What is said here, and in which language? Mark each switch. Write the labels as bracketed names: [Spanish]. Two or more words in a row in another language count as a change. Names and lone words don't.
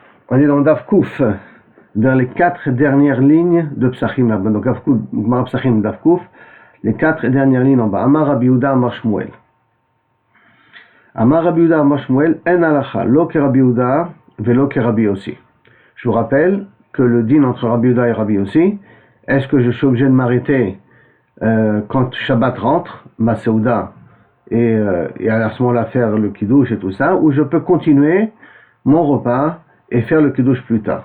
[French] On est dans [Hebrew] דף ק, [French] vers les 4 dernières lignes de Psachim là-bas. Donc Gemara Psachim [Hebrew] דף ק, [French] les 4 dernières lignes en bas. [Hebrew] אמר רבי יהודה אמר שמואל. אמר רבי יהודה אמר שמואל, en הלכה, לא כ רבי יהודה ולא כ רבי יוסי. [French] Je vous rappelle que le din entre Rabbi Yehuda et Rabbi Yossi, est-ce que je suis obligé de m'arrêter quand Shabbat rentre, ma Seuda, et à ce moment-là faire le kiddush et tout ça, ou je peux continuer mon repas et faire le kiddush plus tard.